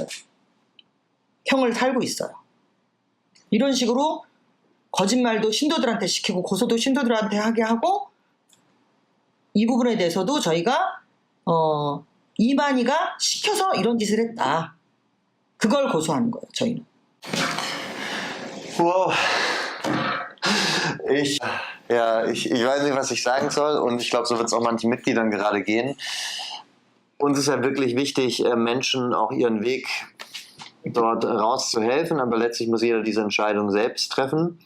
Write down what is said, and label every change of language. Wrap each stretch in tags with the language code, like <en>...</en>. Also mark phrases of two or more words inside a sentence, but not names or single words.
<ko>형을 살고 있어요. 이런 식으로 거짓말도 신도들한테 시키고 고소도 신도들한테 하게 하고, 이 부분에 대해서도 저희가 이만희가 시켜서 이런 짓을 했다. 그걸 고소하는 거예요, 저희는.</ko> <de>Wow. Ich weiß nicht, was ich sagen soll, und ich glaube, so wird es auch manchen Mitgliedern gerade gehen. Uns ist ja wirklich wichtig, Menschen auch ihren Weg dort rauszuhelfen, aber letztlich muss jeder diese Entscheidung selbst treffen.</de>